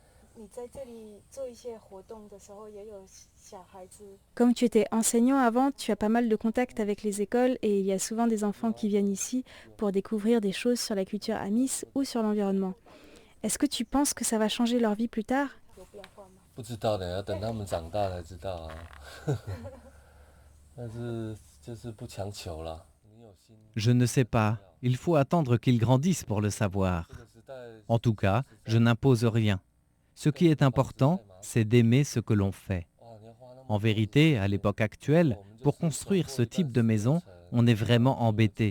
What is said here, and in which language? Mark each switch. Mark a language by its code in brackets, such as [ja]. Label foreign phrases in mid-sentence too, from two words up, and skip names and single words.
[fr] Comme tu étais enseignant avant, tu as pas mal de contacts avec les écoles et il y a souvent des enfants qui viennent ici pour découvrir des choses sur la culture Amis ou sur l'environnement. Est-ce que tu penses que ça va changer leur vie plus tard? [zh] 不知道的，要等他们长大才知道啊。但是就是不强求了。 [fr] Je ne sais pas. Il faut attendre qu'ils grandissent pour le savoir. En tout cas, je n'impose rien. Ce qui est important, c'est d'aimer ce que l'on fait. En vérité, à l'époque actuelle, pour construire ce type de maison, on est vraiment embêté.